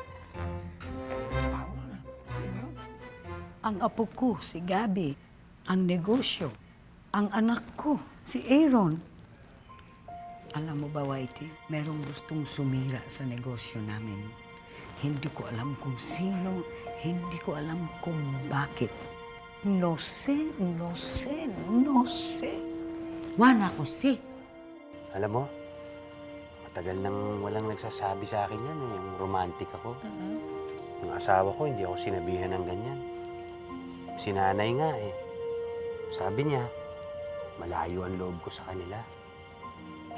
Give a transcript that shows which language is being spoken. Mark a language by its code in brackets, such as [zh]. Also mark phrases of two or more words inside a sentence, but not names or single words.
[tl] Ang apo ko, si Gabi. Ang negosyo. Ang anak ko, si Aaron. Alam mo ba, Whitey, merong gustong sumira sa negosyo namin. Hindi ko alam kung sino, hindi ko alam kung bakit. [es] No sé, no sé, no sé. Juana Jose. [tl] Alam mo, matagal nang walang nagsasabi sa akin yan eh. Yung romantic ako. Yung asawa ko, hindi ako sinabihan ng ganyan. Si nanay nga eh. Sabi niya, malayo ang loob ko sa kanila.